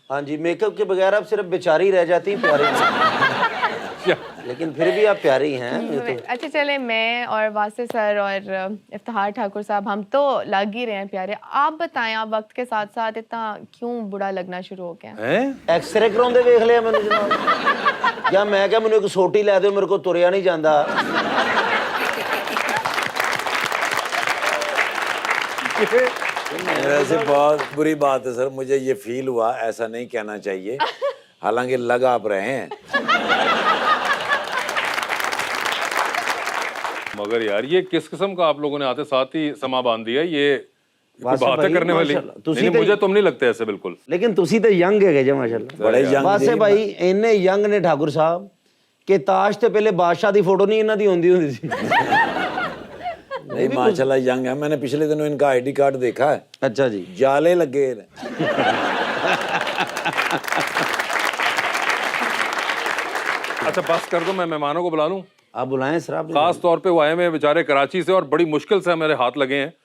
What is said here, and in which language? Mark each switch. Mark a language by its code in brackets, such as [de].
[hi] हाँ जी, मेकअप के बगैर आप सिर्फ बेचारी रह जाती हैं, प्यारी नहीं। लेकिन फिर भी आप प्यारी हैं। ये तो अच्छा चले, मैं और वासिफ सर और इफ्तिखार ठाकुर साहब हम तो लग ही रहे हैं प्यारे। आप बताएं, आप वक्त के साथ साथ इतना क्यों बुरा लगना शुरू हो गया? हैं? [pa] एक्सरे कराਉਂਦੇ ਵੇਖ ਲਿਆ ਮੈਨੂੰ ਜਨਾਬ। ਜਾਂ ਮੈਂ ਕਿਹਾ ਮੈਨੂੰ ਇੱਕ ਸੋਟੀ ਲੈ ਦਿਓ, ਮੇਰੇ ਕੋਲ ਤੁਰਿਆ ਨਹੀਂ ਜਾਂਦਾ। [hi] वैसे बहुत बुरी बात है सर, मुझे ये फील हुआ, ऐसा नहीं कहना चाहिए, हालांकि लग आप रहे हैं। मगर यार ये किस किस्म का आप लोगों ने आते साथ ही समा बांध दिया, ये कोई वासिफ बातें भाई, करने वाली माशाल्लाह। नहीं, मुझे तुम नहीं लगते ऐसे बिल्कुल। [pa] लेकिन ਤੁਸੀਂ ਤੇ ਯੰਗ ਹੈਗੇ ਜੇ ਮਾਸ਼ਾਅੱਲਾ। [hi] बड़े यंग [pa] ਵਾਸੇ ਭਾਈ ਇੰਨੇ ਯੰਗ ਨੇ ਠਾਕੁਰ ਸਾਹਿਬ ਕਿ ਤਾਸ਼ ਤੇ ਪਹਿਲੇ ਬਾਦਸ਼ਾਹ ਦੀ ਫੋਟੋ ਨਹੀਂ ਇਹਨਾਂ ਦੀ ਹੁੰਦੀ ਸੀ। [hi] नहीं माशाल्लाह यंग है। मैंने पिछले दिनों इनका आईडी कार्ड देखा है, अच्छा जी, जाले लगे हैं। अच्छा बस कर दो, मैं मेहमानों को बुला लूं। आप बुलाएं सर। आप खास तौर पे वो आए हुए हैं बेचारे कराची से और बड़ी मुश्किल से मेरे हाथ लगे हैं।